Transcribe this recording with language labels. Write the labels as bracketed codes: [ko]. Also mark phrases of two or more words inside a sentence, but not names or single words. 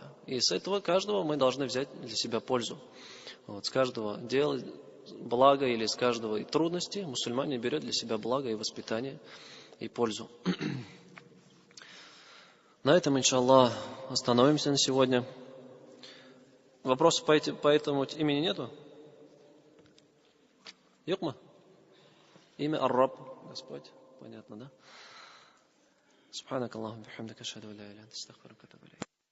[ru] И с этого каждого мы должны взять для себя пользу. Вот, с каждого дела благо или с каждого трудности мусульманин берет для себя благо и воспитание и пользу. На этом, иншаллах, остановимся на сегодня. Вопросов по этому имени нету? Юкма? Имя Ар-Раб, Господь. Понятно, да? [ar] سبحانك اللهم بحمدك أشهد أن لا إله إلا أنت أستغفرك وأتوب إليك.